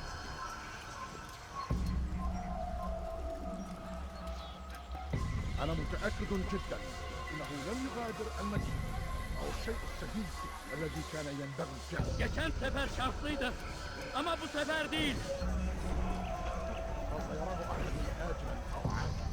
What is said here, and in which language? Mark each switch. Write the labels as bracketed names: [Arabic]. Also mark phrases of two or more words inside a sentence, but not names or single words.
[Arabic] أنا متأكد متأكد جدا إنه لم يغادر المدينة أو الشيء السديد الذي كان ينبغي فعله. [Turkish] Geçen sefer şanslıydı. Ama bu sefer değil. [Arabic] سوف يراه أحد آجلا أو عاجلا.